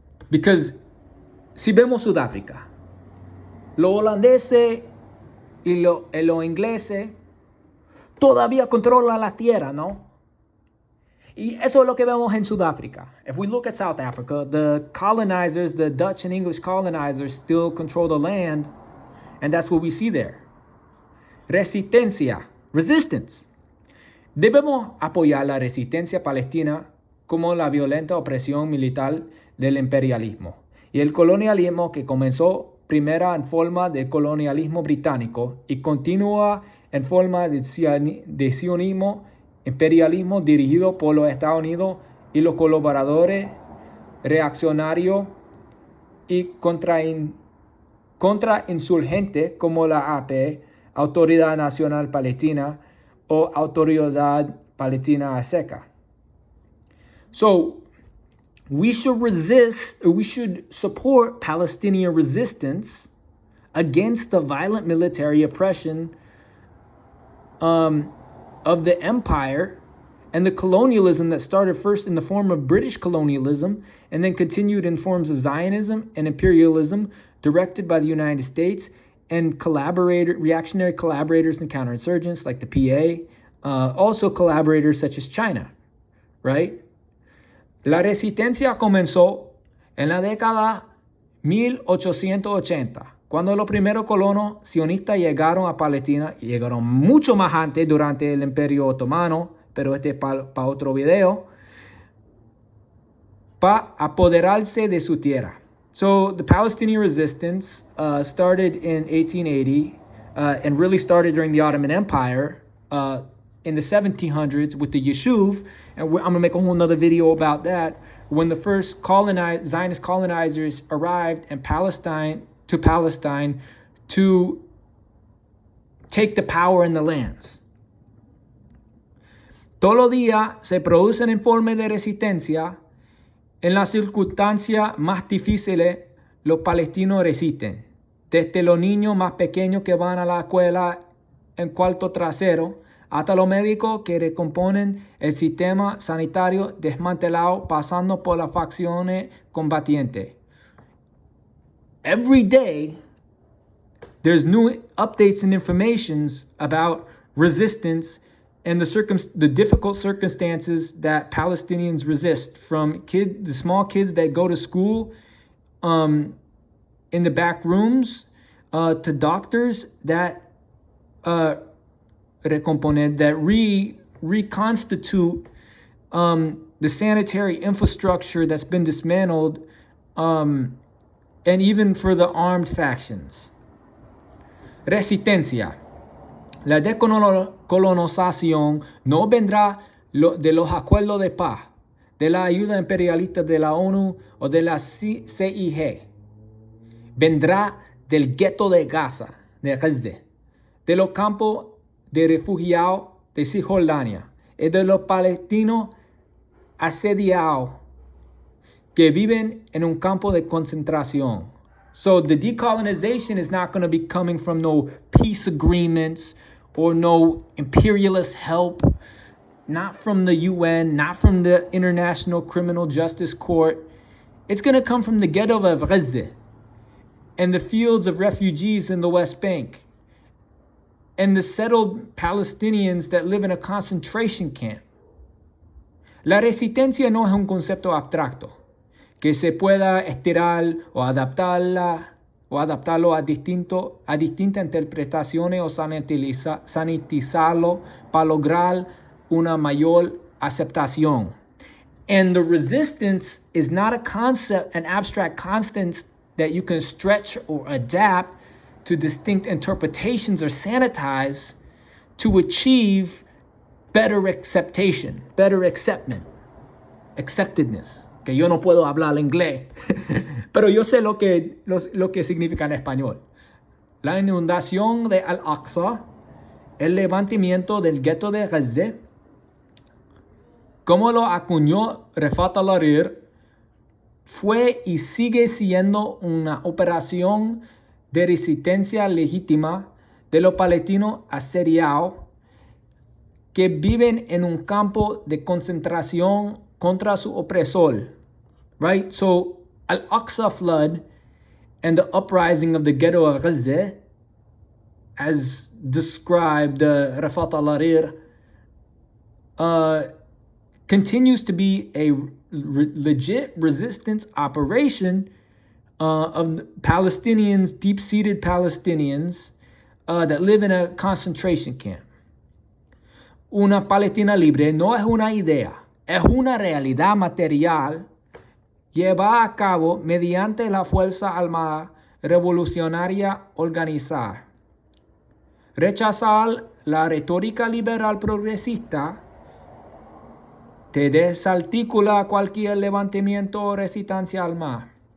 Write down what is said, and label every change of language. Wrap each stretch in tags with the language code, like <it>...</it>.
<en>Because</en> <es>si vemos Sudáfrica, los holandeses y los ingleses todavía controlan la tierra, ¿no? Y eso es lo que vemos en Sudáfrica.</es> <en>If we look at South Africa, the colonizers, the Dutch and English colonizers still control the land, and that's what we see there.</en> <es>Resistencia,</es> <en>resistance.</en> <es>Debemos apoyar la resistencia palestina como la violenta opresión militar del imperialismo y el colonialismo que comenzó primero en forma de colonialismo británico y continúa en forma de sionismo imperialismo dirigido por los Estados Unidos y los colaboradores reaccionarios y contrainsurgentes como la AP, Autoridad Nacional Palestina o Autoridad Palestina Seca.</es> <en>So, we should support Palestinian resistance against the violent military oppression of the empire and the colonialism that started first in the form of British colonialism and then continued in forms of Zionism and imperialism directed by the United States and reactionary collaborators and counterinsurgents like the PA, also collaborators such as China, right?</en> <es>La resistencia comenzó en la década 1880, cuando los primeros colonos sionistas llegaron a Palestina, y llegaron mucho más antes durante el Imperio Otomano, pero este es para otro video, para apoderarse de su tierra.</es> <en>So the Palestinian resistance started in 1880 and really started during the Ottoman Empire in the 1700s with the Yishuv, and I'm going to make a whole nother video about that, when the first Zionist colonizers arrived in Palestine to take the power in the lands.</en> <es>Todos los días se producen informes de resistencia. En las circunstancias más difíciles, los palestinos resisten. Desde los niños más pequeños que van a la escuela en cuarto trasero, hasta los médicos que recomponen el sistema sanitario desmantelado pasando por las facciones combatientes.</es> <en>Every day, there's new updates and informations about resistance and the difficult circumstances that Palestinians resist, from the small kids that go to school in the back rooms to doctors that reconstitute the sanitary infrastructure that's been dismantled, and even for the armed factions.</en> <es>Resistencia. La decolonización no vendrá de los acuerdos de paz, de la ayuda imperialista de la ONU o de la CIG. Vendrá del gueto de Gaza, de los campos de refugiados de Cisjordania y de los palestinos asediados que viven en un campo de concentración.</es> <en>So the decolonization is not going to be coming from no peace agreements or no imperialist help, not from the UN, not from the International Criminal Justice Court. It's going to come from the ghetto of Gaza and the fields of refugees in the West Bank and the settled Palestinians that live in a concentration camp.</en> <es>La resistencia no es un concepto abstracto que se pueda estirar o adaptarlo a distintas interpretaciones o sanitizarlo para lograr una mayor aceptación.</es> <en>And the resistance is not a concept, an abstract constant that you can stretch or adapt to distinct interpretations or sanitize to achieve better acceptation, better acceptedness.</en> <es>Que yo no puedo hablar inglés, pero yo sé lo que significa en español. La inundación de Al-Aqsa, el levantamiento del gueto de Gaza, como lo acuñó Rafat al-Hariri, fue y sigue siendo una operación de resistencia legítima de los palestinos asediados que viven en un campo de concentración contra su opresor.</es> <en>Right? So Al-Aqsa flood and the uprising of the ghetto of Gaza, as described Rafat al-Harir, continues to be a legit resistance operation of Palestinians, deep-seated Palestinians that live in a concentration camp.</en> <es>Una Palestina libre no es una idea, es una realidad material llevada a cabo mediante la Fuerza Armada Revolucionaria Organizada. Rechazar la retórica liberal progresista te desarticula cualquier levantamiento o resistencia armada.</es>